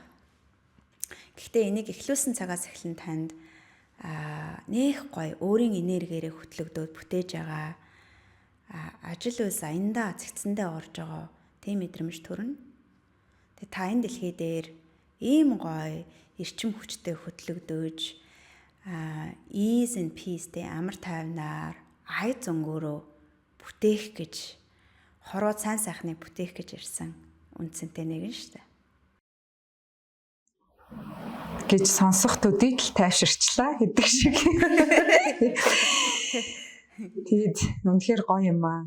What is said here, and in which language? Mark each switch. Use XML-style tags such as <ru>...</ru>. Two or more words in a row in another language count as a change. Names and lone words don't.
<mn>Гэхдээ энийг эхлүүлсэн цагаас эхлэн танд нэх гоё өөрийн энергиэрээ хөтлөгдөөд бүтээж байгаа ажил үйлс аяндаа цэгцэндээ орж байгаа тийм мэдрэмж төрнө. Тэгээ та энэ дэлхий дээр ийм гоё эрчим хүчтэй хөтлөгдөөж</mn> <en>ease and peace</en> <mn>тэ амар тайвнаар ая зөнгөөрөө бүтээх гэж хороо сайн сайхныг бүтээх гэж ирсэн үндсэнтэй нэгэн шүү дээ. Гэж сонсох төдийг л тайвширчлаа гэдэг шиг. Тэгээд үнэхээр гоё юм аа.</mn>